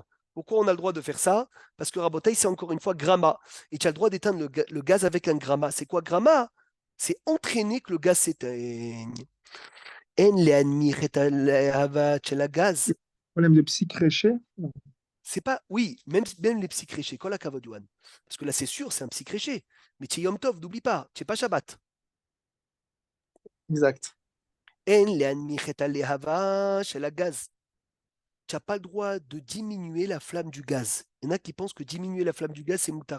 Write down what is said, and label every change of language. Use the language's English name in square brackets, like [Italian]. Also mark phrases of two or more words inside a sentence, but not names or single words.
[French] Pourquoi on a le droit de faire ça? Parce que Rabotaï, c'est encore une fois gramma. Et tu as le droit d'éteindre le gaz avec un gramma. C'est quoi gramma? C'est entraîner que le gaz s'éteigne. En le gaz. Problème de psychréché. C'est pas, oui, même les psychréchés, [Hebrew] כל הכבוד. [French] Parce que là, c'est sûr, c'est un psychréché. Mais tu es Yom Tov, n'oublie pas, tu n'es pas Shabbat. Exact. En le gaz. Tu n'as pas le droit de diminuer la flamme du gaz. Il y en a qui pensent que diminuer la flamme du gaz, c'est moutard.